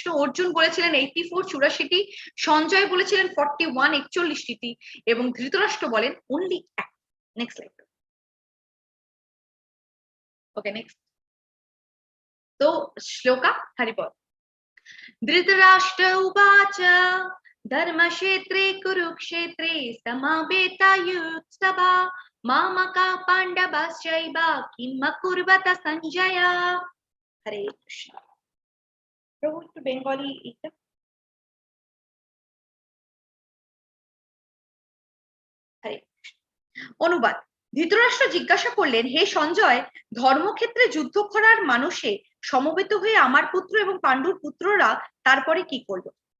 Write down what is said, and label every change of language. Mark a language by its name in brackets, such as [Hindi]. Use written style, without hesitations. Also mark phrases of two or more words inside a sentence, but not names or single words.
[Bangla] অর্জুন বলেছিলেন 84 84টি, সঞ্জয় বলেছিলেন 41 41টি, এবং ধৃতরাষ্ট্র বলেন অনলি এক। [English] Next slide. Okay next. [Bangla] তো শ্লোকা হরিবল। [Sanskrit] ধৃতরাষ্ট্র উবাচ धर्मक्षेत्रे कुरुक्षेत्रे समावेतायुत्सभा मामका पाण्डवाश्चैव किम् अकुर्वत सञ्जय। हरे कृष्ण। [Bangla] प्रभु একটু বেঙ্গলি এটা। হরে অনুবাদ। ধৃতরাষ্ট্র জিজ্ঞাসা করলেন, হে সঞ্জয়, ধর্মক্ষেত্রে যুদ্ধ করার মানুষে সমবেত হয়ে আমার পুত্র এবং পাণ্ডুর পুত্ররা তারপরে কি করলো?